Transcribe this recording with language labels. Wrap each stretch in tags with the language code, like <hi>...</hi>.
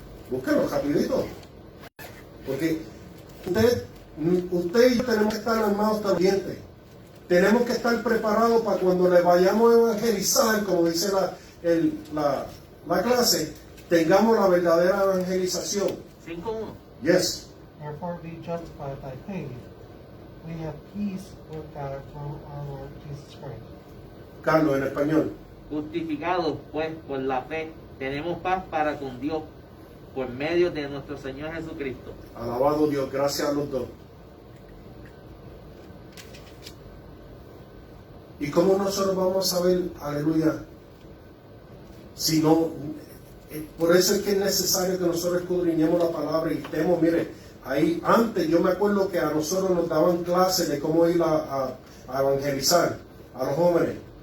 <es>Búsquenlo rapidito. Porque usted y yo tenemos que estar armados hasta el diente. Tenemos que estar preparados para cuando le vayamos a evangelizar, como dice la clase, tengamos la verdadera evangelización. 5:1.</es> <en>Yes. Therefore, be justified by faith. We have peace with God through our Lord Jesus Christ.</en> <es>Carlos, en español. Justificados pues por la fe, tenemos paz para con Dios por medio de nuestro Señor Jesucristo. Alabado Dios, gracias a los dos. ¿Y cómo nosotros vamos a ver, aleluya? Si no, por eso es que es necesario que nosotros escudriñemos la palabra y estemos, mire, ahí antes yo me acuerdo que a nosotros nos daban clases de cómo ir a evangelizar a los jóvenes.</es>